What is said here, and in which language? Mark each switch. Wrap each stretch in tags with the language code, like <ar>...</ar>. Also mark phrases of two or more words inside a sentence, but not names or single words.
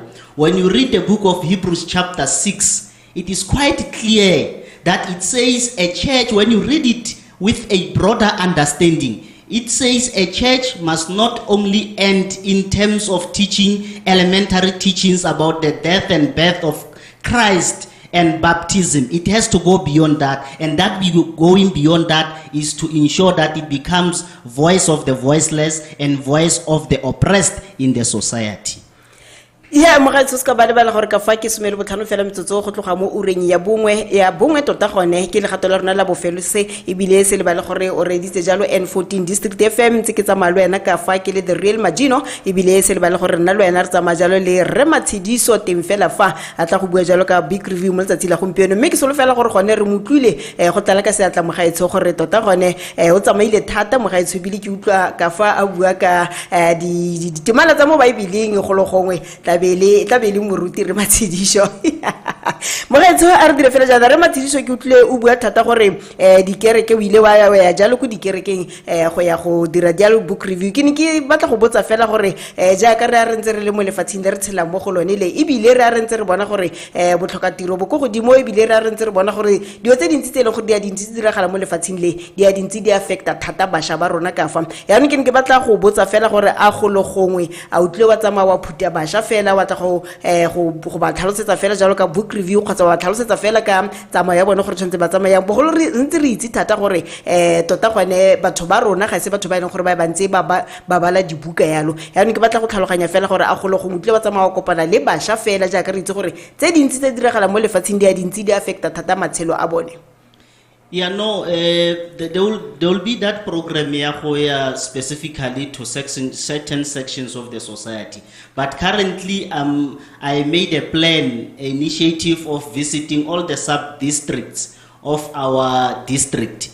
<en>When you read the book of Hebrews chapter 6, it is quite clear that it says a church, when you read it with a broader understanding, it says a church must not only end in terms of teaching elementary teachings about the death and birth of Christ and baptism. It has to go beyond that, and that going beyond that is to ensure that it becomes voice of the voiceless and voice of the oppressed in the society. Yeah,</en> <tn>mogaetso ska ba lebala gore ka fa ke somele botlhano fela metsotso go tloga mo ureng ya bongwe tota gone ke le gato la rona la bofelo se ebile se lebala gore o reditse jalo N14 District FM tse ke tsa malwena ka fa ke le</tn> <en>the real</en> <tn>Majino ebile se lebala gore nna lwena re tsa majalo le re Matshediso teng fela fa a tla go bua jalo ka</tn> <en>big review</en> <tn>mo letsatsi la gompieno, mme ke solo fela gore gone re motlwile go tlala ka seatla mogaetso gore tota gone o tsamaile thata mogaetso ebile ke utlwa ka fa a bua ka di temala tsa mo Bibeleng go lo gongwe tabele moruti re Matshediso mogaetso a re dire fela jana re Matshediso ke utlwe o bua thata gore dikereke o ile wa ya jalo go dikerekeng go ya go dira dialo</tn> <en>book review.</en> <tn>Ke ne ke batla go botsa fela gore jaaka re a re ntse re le mo lefatsheng le re tshela mo go lone le ebile re a re ntse re bona gore botlhoka tiro bo go godimo ebile re a re ntse re bona gore dio tse dintsi tse le go dia dintsi di diragala mo lefatsheng le dia dintsi di affecta thata basha ba rona ka fa yaanong ke ne ke batla go botsa fela gore a go lo gongwe a utlwe wa tsamaya wa phuta basha fela wa tla go ba tlhalosetsa fela jalo ka</tn> <en>book review</en> <tn>kgotsa wa tlhalosetsa fela ka tsamaya ya bone gore tshwantse ba tsamaya bogolo re ntse re itse thata gore tota gone batho ba rona ga se batho ba ile gore ba bantse ba bala dibuka yalo yaanong ke batla go tlhaloganya fela gore a go lo go mutle ba tsamaya wa kopana le basha fela jaaka re itse gore tse dintsi tse diragala mo lefatsheng dia dintsi di affecta thata matshelo a bone.</tn> <en>Yeah, no, there will be that program here specifically to certain sections of the society. But currently, I made a plan, an initiative of visiting all the sub-districts of our district.</en>